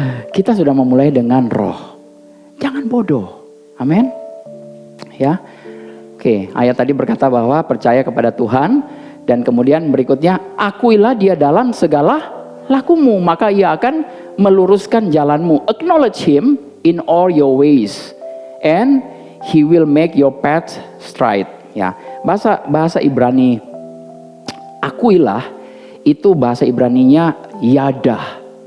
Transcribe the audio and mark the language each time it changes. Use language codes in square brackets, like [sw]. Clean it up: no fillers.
[id] Kita sudah memulai dengan roh. Jangan bodoh. Amin. Ya. Oke, ayat tadi berkata bahwa percaya kepada Tuhan. Dan kemudian berikutnya, akuilah dia dalam segala lakumu, maka ia akan meluruskan jalanmu. [en] Acknowledge him in all your ways, and he will make your path straight. [id] Ya, bahasa Ibrani, akuilah itu bahasa Ibraninya yadah.